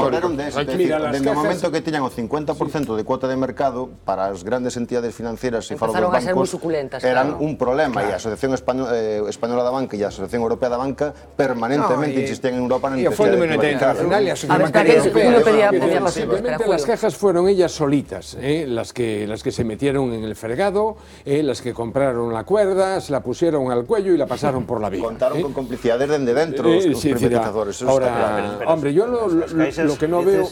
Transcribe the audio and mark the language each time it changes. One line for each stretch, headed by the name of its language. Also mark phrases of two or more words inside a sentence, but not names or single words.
Galician: Dende o momento que tiñan o 50% de cuota de mercado, para as grandes entidades financieras e falo dos Empezaron a ser moi bancos, suculentas, eran claro. un problema, e a Asociación Española da Banca e a Asociación Europea da Banca permanentemente insistían en Europa na E o Fondo necesidade de Monetario Internacional e a
Spanish: A
Galician: Asociación
Spanish: ver,
Galician: Bancaria
Spanish: espera, que Julio
Galician: Europea.
Spanish: pedía más. Simplemente las cajas fueron ellas solitas, las que se metieron en el fregado, las que compraron la cuerda, se la pusieron al cuello y la pasaron por la vía.
Galician: Contaron con complicidades dende dentro os
Spanish: Sí,
Galician: privatizadores.
Spanish: ahora, hombre, yo lo que no veo...